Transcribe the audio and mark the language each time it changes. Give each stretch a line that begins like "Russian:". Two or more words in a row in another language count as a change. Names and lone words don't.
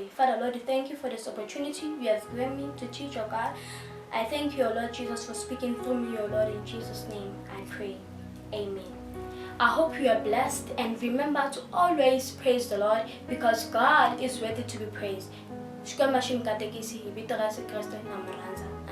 English: Father Lord, thank you for this opportunity you have given me to teach, oh God. I thank you, O Lord Jesus, for speaking through me, O Lord. In Jesus' name I pray. Amen. I hope you are blessed, and remember to always praise the Lord, because God is worthy to be praised.
Tsonga: Xikwembu xi mi katekisi hi vito ra Yesu Kreste na mu rhandza.